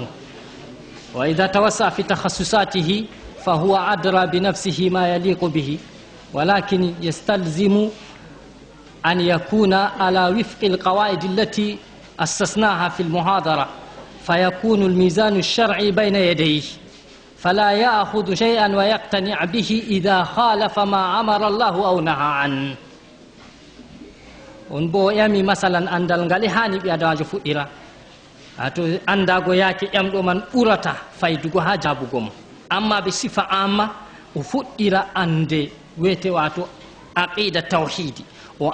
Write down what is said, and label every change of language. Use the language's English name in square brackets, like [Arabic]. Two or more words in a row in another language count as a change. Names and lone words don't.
[Arabic] وإذا توسع في تخصصاته فهو أدرى بنفسه ما يليق به ولكن يستلزم أن يكون على وفق القواعد التي أسسناها في المحاضرة فيكون الميزان الشرعي بين يديه فلا يأخذ شيئا ويقتنع به إذا خالف ما أمر الله أو نهى عنه. [Fula] on bo yami masalan andal ngal hani bi adajo fuddira ato andago yake emdo man urata faydugo ha jabugo mo amma be sifa amma o fuddira ande wete wato aqida tawhidi o